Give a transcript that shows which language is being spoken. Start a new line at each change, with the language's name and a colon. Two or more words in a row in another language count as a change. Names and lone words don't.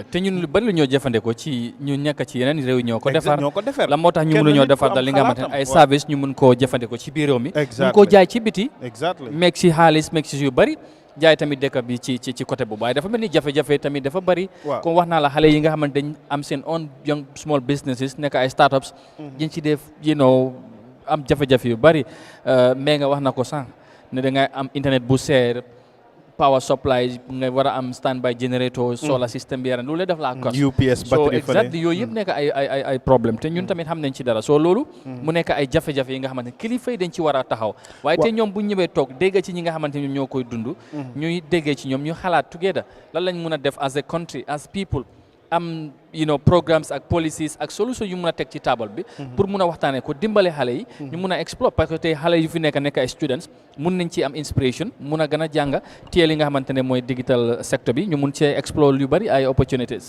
Wolof: te ñun lu bari lu ñoo jëfandikoo ci ñu nekk ci yeneen réew ñoo ko defar la moo tax ñu mën ñoo defar dal li nga xamante ne ay service ñu mën koo jëfandikoo ci biir réew mi mën koo jaay ci biti meeg si xaalis meeg si yu bari jaay tamit dëkk bi ci côté boobu waaye dafa mel ni jafe-jafe tamit dafa bari comme wax naa la xale yi nga xamante dañ am seen
English: own young small businesses
Wolof: nekk ay startups dañ ci def
English: you know
Wolof: am jafe-jafe yu bari mais nga wax na ko sànq ne da ngay am internet bu seer
English: power supply
Wolof: nga war a am
English: standby generator solar system
Wolof: bi yaran loolu def la cost UPS so battery exactly yooyu yëpp nekk ay problème te ñun tamit xam nañ ci dara so loolu mu nekk ay jafe-jafe yi nga xamante ne kilifa yi dañ ci war a taxaw waaye te ñoom bu ñëwee toog dégg ci ñi nga xamante ne ñoo koy dund ñuy déggee ci ñoom ñu xalaat together lan lañ mun a def
English: as a country as people
Wolof: am programmes ak policies ak solution yu mun a teg ci table bi pour mun a waxtaanee ko dimbale xale yi ñu mun a explore parce que tey xale yu fi nekk ay students mun nañ ci am inspiration mun a gën a jàng téye li nga xamante ne mooy
English: digital sector
Wolof: bi ñu mun cee explore yu bari ay opportunities.